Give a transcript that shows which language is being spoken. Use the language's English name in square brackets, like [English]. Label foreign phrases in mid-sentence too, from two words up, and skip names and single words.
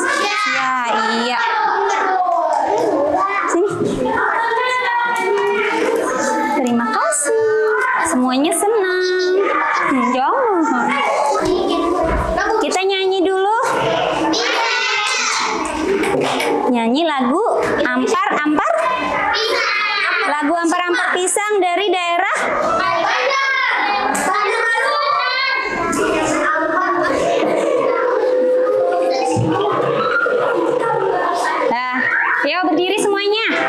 [Indonesian] Iya. Sini. Terima kasih. Semuanya senang. Jangan. Kita nyanyi dulu. Nyanyi lagu Ampar-Ampar. Lagu Ampar-Ampar Pisang dari daerah Nah, yuk berdiri semuanya.